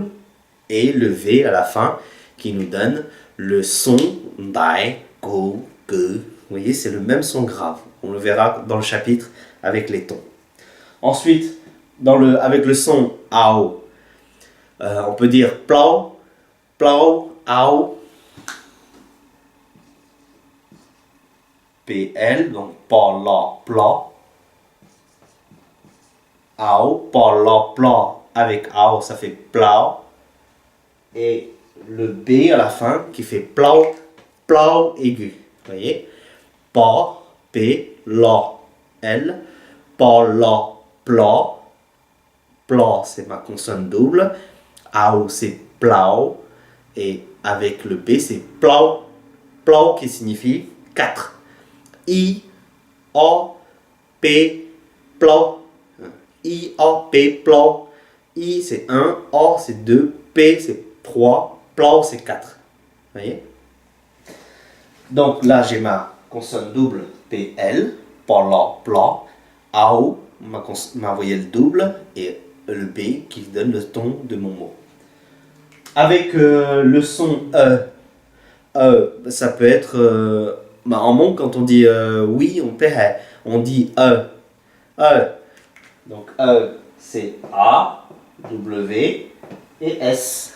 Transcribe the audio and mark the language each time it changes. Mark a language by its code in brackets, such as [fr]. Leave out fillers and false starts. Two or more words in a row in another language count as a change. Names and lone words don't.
[fr] Et le V à la fin qui nous donne le son ndai, go, que. Vous voyez, c'est le même son grave. On le verra dans le chapitre avec les tons. Ensuite, avec le son ao, on peut dire plau, plau, ao. PL, donc pa, la, pla. Ao, pa, la, pla, avec ao, ça fait plau. Et le B à la fin qui fait plau, plau aigu. Vous voyez? Pa, P, la, L, pa, la, pla. Pla, c'est ma consonne double. Ao, c'est plau. Et avec le B, c'est plau. Plau qui signifie 4. I, A, P, plau. I, A, P, plau. I, c'est 1. A, c'est 2. P, c'est 3. Plau, c'est 4. Vous voyez? Donc là, j'ai ma consonne double PL, pa, la, pla. Ao, ma voyelle double. Et le B qui donne le ton de mon mot. Avec le son ça peut être en Hmong quand on dit oui, on dit donc c'est A, W et S.